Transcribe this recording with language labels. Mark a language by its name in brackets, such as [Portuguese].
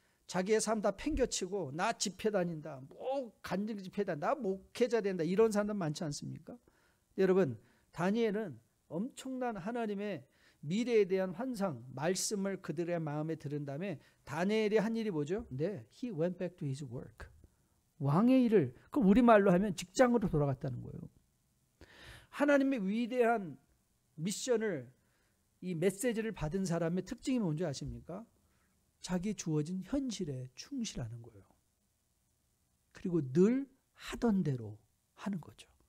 [Korean] 자기의 삶 다 팽겨치고 나 집회 다닌다. 뭐 간증 집회 다닌다. 나 목회자 된다. 이런 사람들 많지 않습니까? 여러분 다니엘은 엄청난 하나님의 미래에 대한 환상, 말씀을 그들의 마음에 들은 다음에 다니엘이 한 일이 뭐죠? [English] 네, he went back to his work. [Korean] 왕의 일을, 그럼 우리말로 하면 직장으로 돌아갔다는 거예요. 하나님의 위대한 미션을, 이 메시지를 받은 사람의 특징이 뭔지 아십니까? 자기 주어진 현실에 충실하는 거예요. 그리고 늘 하던 대로 하는 거죠.